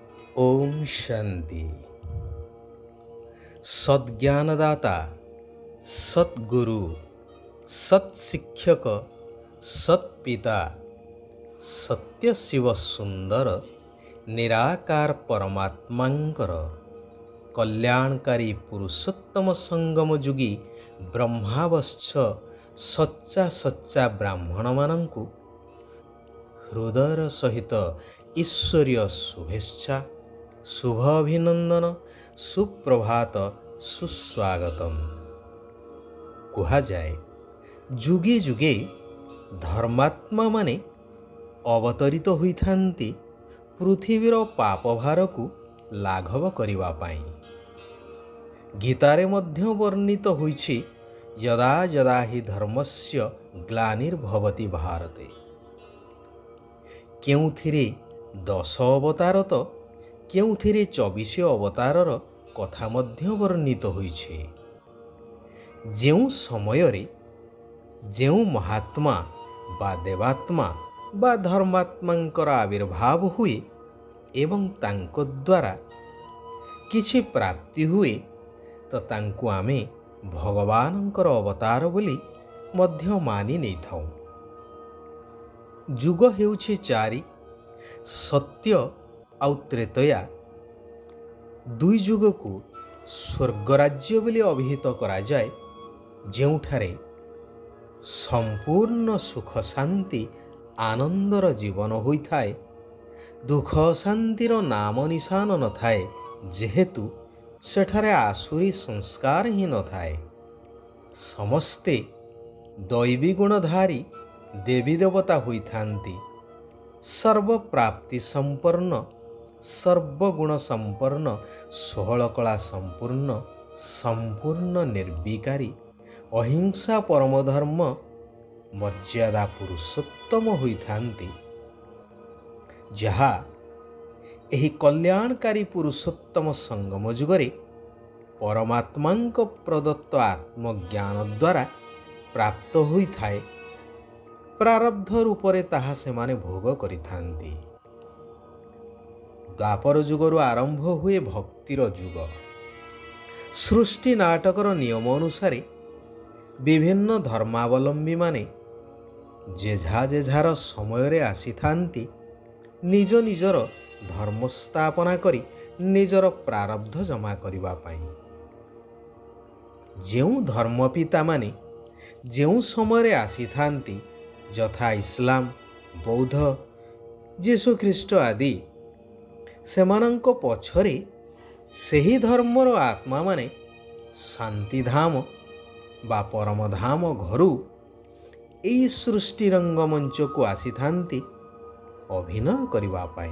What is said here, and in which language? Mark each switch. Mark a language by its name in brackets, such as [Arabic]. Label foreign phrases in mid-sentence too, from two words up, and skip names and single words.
[Odia] ଓମ୍ ଶାନ୍ତି। ସଦ୍‌ଜ୍ଞାନଦାତା, ସଦ୍‌ଗୁରୁ, ସତ୍‌ଶିକ୍ଷକ, ସତ୍‌ପିତା, ସତ୍ୟ ଶିବ ସୁନ୍ଦର ନିରାକାର ପରମାତ୍ମାଙ୍କର କଲ୍ୟାଣକାରୀ ପୁରୁଷୋତ୍ତମ ସଙ୍ଗମ ଯୁଗୀ ବ୍ରହ୍ମାବଶ୍ଚ ସଚ୍ଚା ସଚ୍ଚା ବ୍ରାହ୍ମଣ ମାନଙ୍କୁ ହୃଦୟର ସହିତ ଈଶ୍ୱରୀୟ ଶୁଭେଚ୍ଛା, ଶୁଭ ଅଭିନନ୍ଦନ, ସୁପ୍ରଭାତ, ସୁସ୍ୱାଗତମ। କୁହାଯାଏ ଯୁଗେ ଯୁଗେ ଧର୍ମାତ୍ମା ମାନେ ଅବତରିତ ହୋଇଥାନ୍ତି ପୃଥିବୀର ପାପଭାର କୁ ଲାଘବ କରିବା ପାଇଁ। ଗୀତାରେ ମଧ୍ୟ ବର୍ଣ୍ଣିତ ହୋଇଛି [Sanskrit] यदा यदा हि धर्मस्य ग्लानिर्भवति भारते। [Odia] କେଉଁଥିରେ 10 ଅବତାର ତ କେଉଁଥିରେ 24 ଅବତାରର କଥା ମଧ୍ୟ ବର୍ଣ୍ଣିତ ହୋଇଛି। ଯେଉଁ ସମୟରେ ଯେଉଁ ମହାତ୍ମା ବା ଦେବାତ୍ମା ବା ଧର୍ମାତ୍ମାଙ୍କର ଆବିର୍ଭାବ ହୁଏ ଏବଂ ତାଙ୍କ ଦ୍ୱାରା କିଛି ପ୍ରାପ୍ତି ହୁଏ ତ ତାଙ୍କୁ ଆମେ ଭଗବାନଙ୍କର ଅବତାର ବୋଲି ମଧ୍ୟ ମାନି ନେଇ ଥାଉ। ଯୁଗ ହେଉଛି 4, ସତ୍ୟ ଆଉ ତ୍ରେତୟା। ଦୁଇ ଯୁଗ କୁ ସ୍ୱର୍ଗରାଜ୍ୟ ବୋଲି ଅଭିହିତ କରାଯାଏ, ଯେଉଁଠାରେ ସମ୍ପୂର୍ଣ୍ଣ ସୁଖ ଶାନ୍ତି ଆନନ୍ଦର ଜୀବନ ହୋଇଥାଏ, ଦୁଃଖ ଶାନ୍ତିର ନାମ ନିଶାନ ନ ଥାଏ, ଯେହେତୁ ସେଠାରେ ଆସୁରୀ ସଂସ୍କାର ହିଁ ନ ଥାଏ। ସମସ୍ତେ ଦୈବୀ ଗୁଣଧାରୀ ଦେବୀ ଦେବତା ହୋଇଥାନ୍ତି। ସର୍ବପ୍ରାପ୍ତି ସମ୍ପନ୍ନ, ସର୍ବଗୁଣ ସମ୍ପନ୍ନ, 16 କଳା ସମ୍ପୂର୍ଣ୍ଣ, ସମ୍ପୂର୍ଣ୍ଣ ନିର୍ବିକାରୀ, ଅହିଂସା ପରମଧର୍ମ, ମର୍ଯ୍ୟାଦା ପୁରୁଷୋତ୍ତମ ହୋଇଥାନ୍ତି। ଯାହା ଏହି କଲ୍ୟାଣକାରୀ ପୁରୁଷୋତ୍ତମ ସଙ୍ଗମ ଯୁଗରେ ପରମାତ୍ମାଙ୍କ ପ୍ରଦତ୍ତ ଆତ୍ମଜ୍ଞାନ ଦ୍ୱାରା ପ୍ରାପ୍ତ ହୋଇଥାଏ। ପ୍ରାରବ୍ଧ ରୂପରେ ତାହା ସେମାନେ ଭୋଗ କରିଥାନ୍ତି। ଦ୍ୱାପର ଯୁଗରୁ ଆରମ୍ଭ ହୁଏ ଭକ୍ତିର ଯୁଗ। ସୃଷ୍ଟି ନାଟକର ନିୟମ ଅନୁସାରେ ବିଭିନ୍ନ ଧର୍ମାବଲମ୍ବୀ ମାନେ ଯେଝା ଯେଝାର ସମୟ ରେ ଆସିଥାନ୍ତି ନିଜ ନିଜର ଧର୍ମ ସ୍ଥାପନା କରି ନିଜର ପ୍ରାରବ୍ଧ ଜମା କରିବା ପାଇଁ। ଯେଉଁ ଧର୍ମପିତା ମାନେ ଯେଉଁ ସମୟ ରେ ଆସିଥାନ୍ତି ଯଥା ଇସଲାମ, ବୌଦ୍ଧ, ଯୀଶୁ ଖ୍ରୀଷ୍ଟ ଆଦି, ସେମାନଙ୍କ ପଛରେ ସେହି ଧର୍ମର ଆତ୍ମା ମାନେ ଶାନ୍ତିଧାମ ବା ପରମଧାମ ଘରୁ ଏହି ସୃଷ୍ଟି ରଙ୍ଗମଞ୍ଚ କୁ ଆସିଥାନ୍ତି ଅଭିନୟ କରିବା ପାଇଁ।